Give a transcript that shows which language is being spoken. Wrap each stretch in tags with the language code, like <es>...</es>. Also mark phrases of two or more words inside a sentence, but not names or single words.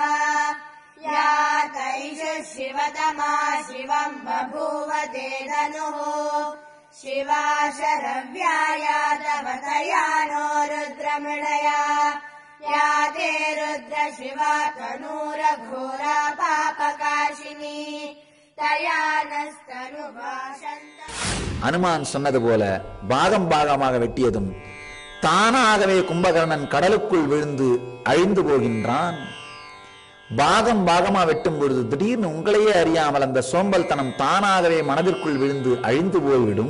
<sa>या तैष शिवतमा शिवम् बभूव ते धनुः। शिवा शरव्याया तव तया नो रुद्रमृडया। या ते रुद्र शिवा तनूरघोरा पापकाशिनी। तया नस्तनुभाषन्त।</sa> <ta>அனுமான் சொன்னது போல பாகம் பாகமாக வெட்டியதும் தானாகவே கும்பகர்ணன் கடலுக்குள் விழுந்து அழிந்து போகின்றான். பாகம் பாகமா வெட்டும் பொழுது திடீர்னு உங்களையே அறியாமல் அந்த சோம்பல்தனம் தானாகவே மனதிற்குள் விழுந்து அழிந்து போய்விடும்.</ta>